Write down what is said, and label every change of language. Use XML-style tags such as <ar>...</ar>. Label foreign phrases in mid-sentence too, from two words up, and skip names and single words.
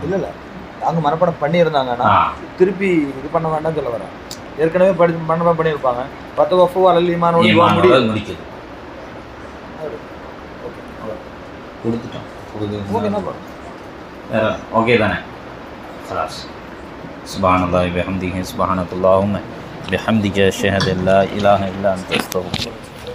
<ta>இல்லை, அவங்க மனப்படம் பண்ணியிருந்தாங்கன்னா திருப்பி இது பண்ண வேண்டாம்னு சொல்ல வரேன். ஏற்கனவே மனப்படம் பண்ணியிருப்பாங்க. 10 வஃபு அலல் ஈமானோட முடிக்குது. ஓகே தானே?</ta> <ar>خلاص. سبحان الله وبحمده سبحانك اللهم بحمدك أشهد أن لا إله إلا أنت أستغفرك.</ar>